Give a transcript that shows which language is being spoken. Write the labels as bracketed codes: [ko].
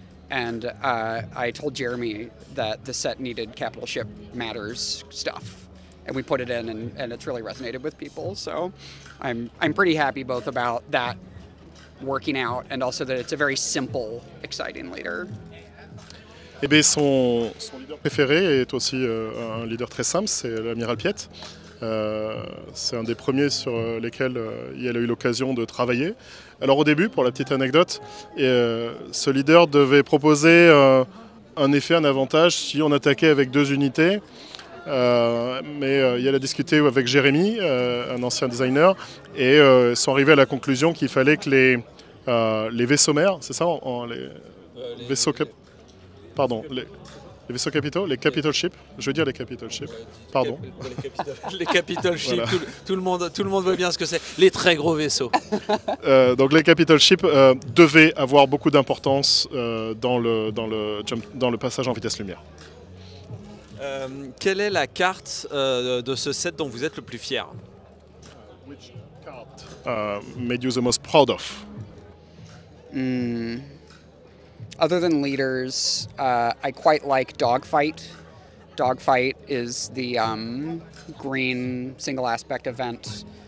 [en] And I told Jeremy that the set needed capital ship matters stuff, and we put it in, and it's really resonated with people. So I'm pretty happy both about that working out, and also that it's a very simple, exciting leader. [fr] Eh bien, son leader préféré est aussi un leader très simple, c'est l'amiral Piet. C'est un des premiers sur lesquels il a eu l'occasion de travailler. Alors au début, pour la petite anecdote, ce leader devait proposer un effet, un avantage si on attaquait avec 2 unités. Mais il a discuté avec Jérémy, un ancien designer, et ils sont arrivés à la conclusion qu'il fallait que les vaisseaux mères, c'est ça, les vaisseaux pardon, les vaisseaux capitaux, les capital ships, je veux dire les capital ships, pardon. Les capital ships, voilà. tout le monde voit bien ce que c'est, les très gros vaisseaux. Donc les capital ships devaient avoir beaucoup d'importance dans le passage en vitesse lumière. Quelle est la carte de ce set dont vous êtes le plus fier? [en] Which card made you the most proud of? Other than leaders, I quite like Dogfight. Dogfight is the green single aspect event.